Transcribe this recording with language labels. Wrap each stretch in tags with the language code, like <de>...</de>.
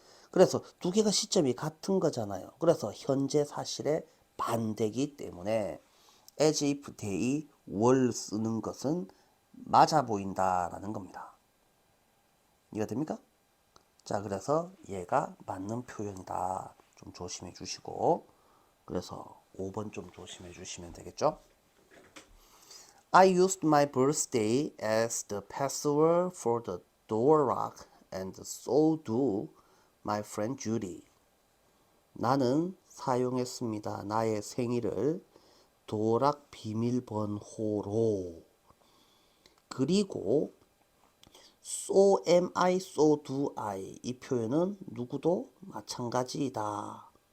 <ko>그래서 두 개가 시점이 같은 거잖아요. 그래서 현재 사실의 반대기 때문에</ko> <en>as if they were</en> <ko>쓰는 것은 맞아 보인다라는 겁니다. 이해가 됩니까? 자, 그래서 얘가 맞는 표현이다. 좀 조심해 주시고 그래서 5번 좀 조심해 주시면 되겠죠?</ko> <en>I used my birthday as the password for the door lock and so do my friend Judy.</en> <ko>나는 사용했습니다. 나의 생일을 도락 비밀번호로 그리고</ko> <en>so am I, so do I</en> <ko>이 표현은 누구도 마찬가지이다.</ko>